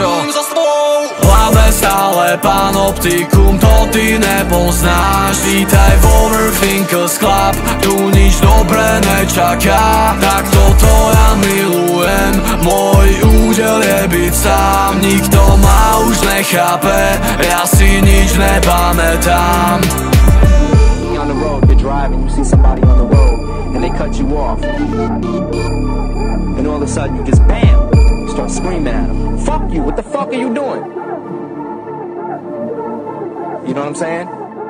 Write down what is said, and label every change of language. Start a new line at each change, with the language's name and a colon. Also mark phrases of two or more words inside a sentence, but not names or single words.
Slovak: V hlave stále panoptikum, to ty nepoznáš. Vítaj v Overthinkers Club, tu nič dobré nečaká. Tak toto ja milujem, môj údel je byť sám. Nikto ma už nechápe, ja si nič nepamätám.
English: On the road, you're driving, you see somebody on the road, and they cut you off. And all of a sudden you just BAM! You start screaming at them. Fuck you, what the fuck are you doing? You know what I'm saying?